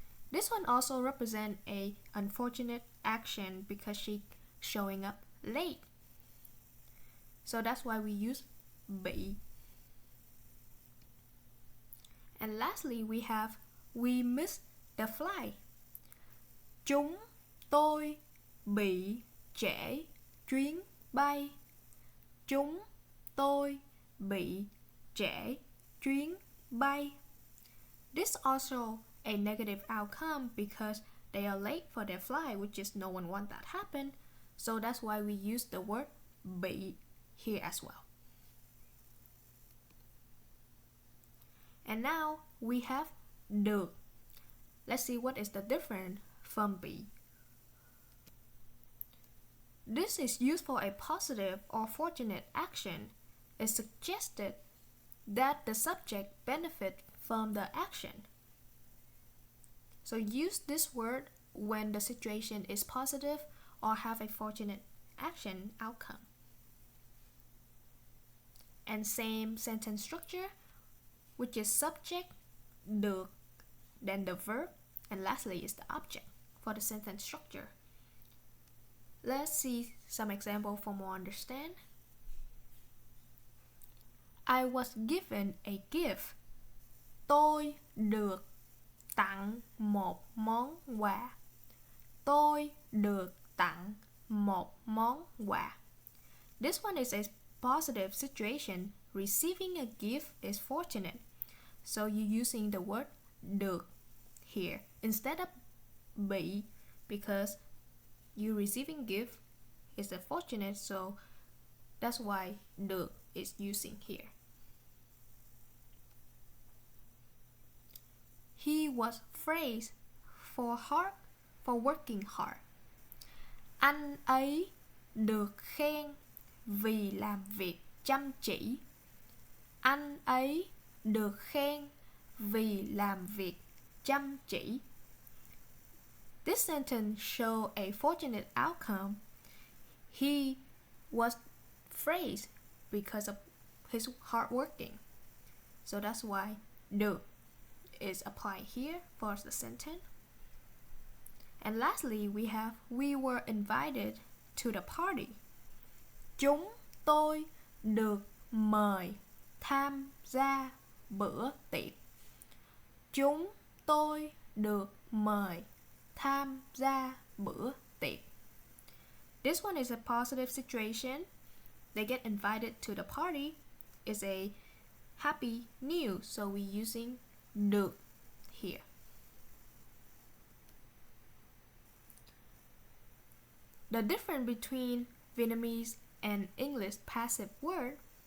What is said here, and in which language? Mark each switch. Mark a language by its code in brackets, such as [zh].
[en] This one also represents a unfortunate action because she showing up late. So that's why we use bị. And lastly, we have we missed the flight. [vi] Chúng tôi bị trễ chuyến bay. Chúng tôi bị trễ chuyến bay. [en] This also a negative outcome because they are late for their flight, which is no one want that happen. So that's why we use the word bị here as well. And now we have được. Let's see what is the difference from bị. This is used for a positive or fortunate action. It's suggested that the subject benefit from the action. So use this word when the situation is positive or have a fortunate action outcome. And same sentence structure, which is subject, được, then the verb, and lastly is the object for the sentence structure. Let's see some example for more understand. I was given a gift. [vi] Tôi được tặng một món quà. Tôi được tặng một món quà. [en] This one is a positive situation. Receiving a gift is fortunate. So you're using the word được here instead of bị because you receiving gift is a fortunate, so that's why được is using here. He was praised for working hard. [vi] Anh ấy được khen vì làm việc chăm chỉ. Anh ấy được khen vì làm việc chăm chỉ. [en] This sentence shows a fortunate outcome. He was praised because of his hard working. So that's why được is applied here for the sentence. And lastly, we have we were invited to the party. [vi] Chúng tôi được mời tham gia bữa tiệc. Chúng tôi được mời tham gia bữa tiệc. [en] This one is a positive situation. They get invited to the party. It's a happy news, so we're using được here. The difference between Vietnamese and English passive word.